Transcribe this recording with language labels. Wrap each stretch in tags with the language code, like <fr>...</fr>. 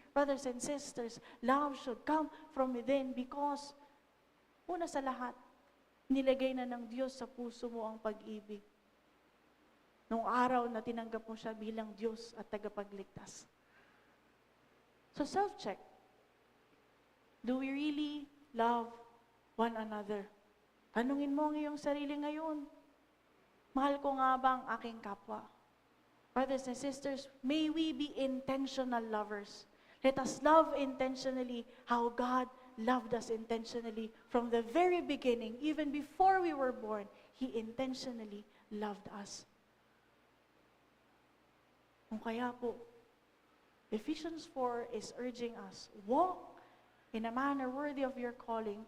<en>Brothers and sisters, love should come from within because,</en> <tl>una sa lahat, nilagay na ng Diyos sa puso mo ang pag-ibig. Nung araw na tinanggap mo siya bilang Diyos at tagapagligtas.</tl> <en>So self-check. Do we really love one another?</en> <tl>Tanungin mo ang iyong sarili ngayon. Mahal ko nga ba ang aking kapwa?</tl> <en>Brothers and sisters, may we be intentional lovers. Let us love intentionally how God loved us intentionally from the very beginning. Even before we were born, He intentionally loved us.</en> <tl>Kung kaya po,</tl> <en>Ephesians 4 is urging us, walk in a manner worthy of your calling.</en>